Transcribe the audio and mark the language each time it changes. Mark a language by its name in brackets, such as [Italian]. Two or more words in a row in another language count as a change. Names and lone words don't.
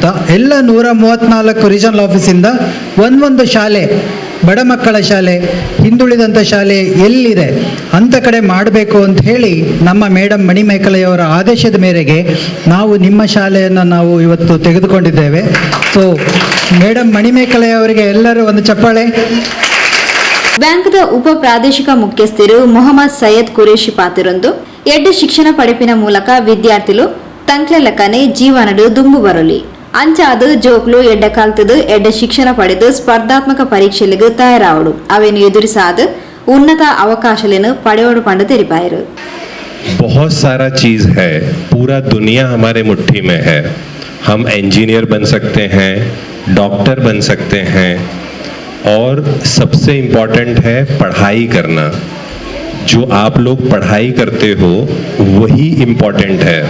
[Kannada] ಎಲ್ಲ 134 ರೀಜನಲ್ ಆಫೀಸಿಂದ ಒಂದೊಂದು ಶಾಲೆ, ಬಡ ಮಕ್ಕಳ ಶಾಲೆ, ಹಿಂದುಳಿದಂಥ ಶಾಲೆ ಎಲ್ಲಿದೆ ಅಂಥ ಕಡೆ ಮಾಡಬೇಕು ಅಂತ ಹೇಳಿ ನಮ್ಮ ಮೇಡಮ್ ಮಣಿಮೇಕಲೆಯವರ ಆದೇಶದ ಮೇರೆಗೆ ನಾವು ನಿಮ್ಮ ಶಾಲೆಯನ್ನು ನಾವು ಇವತ್ತು ತೆಗೆದುಕೊಂಡಿದ್ದೇವೆ. ಸೊ ಮೇಡಮ್ ಮಣಿಮೇಕಲೆಯವರಿಗೆ ಎಲ್ಲರೂ ಒಂದು ಚಪ್ಪಾಳೆ. [Tulu] ಬ್ಯಾಂಕ್ದ ಉಪ ಪ್ರಾದೇಶಿಕ ಮುಖ್ಯಸ್ಥರು ಮೊಹಮ್ಮದ್ ಸೈಯದ್ ಕುರೇಶಿ ಪಾತಿರೊಂದು ಎಡ್ಡ ಶಿಕ್ಷಣ ಪಡೆಪಿನ ಮೂಲಕ ವಿದ್ಯಾರ್ಥಿಗಳು ತಂಕ್ಲೆಲಕನೆ ಜೀವನಡು ದುಂಬು ಬರಲಿ ಅಂಚಾದು ಜೋಕ್ಲು ಎಡ್ಡ ಕಲ್ತದು ಎಡ್ಡ ಶಿಕ್ಷಣ ಪಡೆದು ಸ್ಪರ್ಧಾತ್ಮಕ ಪರೀಕ್ಷೆಗಳಿಗೆ ತಯಾರಾವಡು ಅವೇನು ಎದುರಿಸಾದ ಉನ್ನತ ಅವಕಾಶಗಳನ್ನು ಪಡೆಯೋಡು ಪಂಡು ತೆರಿಪಾಯರು. [Hindi] बहुत सारा चीज है, पूरा दुनिया हमारे मुट्ठी में है. हम इंजीनियर बन सकते हैं, डॉक्टर बन सकते हैं, और सबसे इम्पोर्टेंट है पढ़ाई करना. जो आप लोग पढ़ाई करते हो वही इम्पोर्टेंट है.